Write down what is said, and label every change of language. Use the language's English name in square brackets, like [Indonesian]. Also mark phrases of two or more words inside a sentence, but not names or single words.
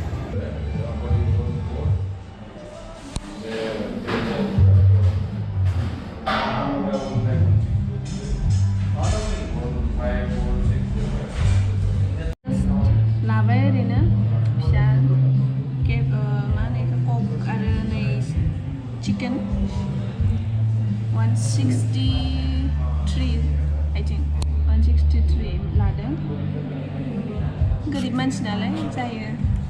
[Bodo] लाबाय ओरैनो फिसा केक मा होनो इखौ कक आरो नै chicken 163 [English] I think [Bodo] 163 लादों गोरिब मानसि नालाय जायो